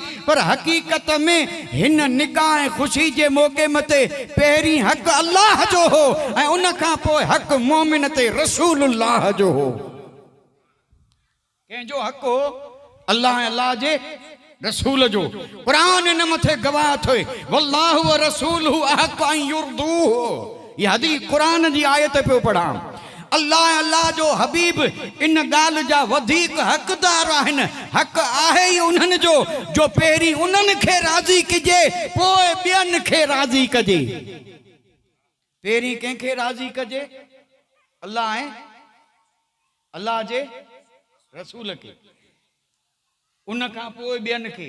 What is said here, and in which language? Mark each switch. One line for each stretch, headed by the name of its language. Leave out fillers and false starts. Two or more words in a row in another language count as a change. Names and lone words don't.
Sindhi: पर हक़ीक़त में हिन निकाह ऐं ख़ुशी जे मौक़े मथे पहिरीं हक़ अल्लाह जो हो, ऐं उन खां पोइ हक़ मोमिन ते रसूलुल्लाह जो हो। कंहिंजो हक़ हो? अल्लाह ऐं अल्लाह जे रसूल जो। क़ुरान इन मथे गवाह थिए,
Arabic: والله ورسوله أحق أن يرضوه.
Sindhi: इहा हदीस क़ुरान जी आयत पियो पढ़ां। अल्लाह अल्लाह जो हबीब इन ॻाल्हि जा वधीक हक़दार आहिनि। हक़ आहे ई उन्हनि जो पहिरीं उन्हनि खे राज़ी कजे, पोइ ॿियनि खे राज़ी कजे। पहिरीं कंहिंखे राज़ी कजे? अल्लाह ऐं अल्लाह जे रसूल खे, उन खां पोइ ॿियनि खे।